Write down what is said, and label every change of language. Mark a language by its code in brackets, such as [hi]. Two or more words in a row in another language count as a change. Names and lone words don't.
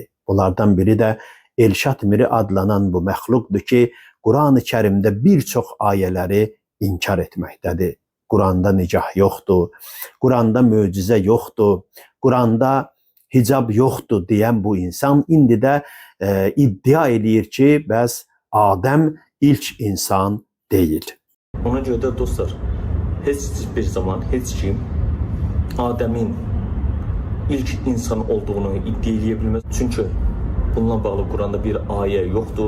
[az] Bunlardan biri de Elşad Miri adlanan bu məxluqdur ki, [tr] Kur'an-ı Kerim'de birçok [az] ayələri inkar etməkdədir. [tr] Kur'an'da nicah yoktur, Kur'an'da möcüzə yoktur, Kur'an'da hicab yoktur diyen bu insan [az] indi de iddia edir ki, bəs Adəm ilk insan [tr] değil. [az] Ona görə də dostlar, heç bir zaman heç kim Adəmin ilk insan olduğunu iddia edə bilməz. Çünki bununla bağlı Quranda bir ayə yoxdur.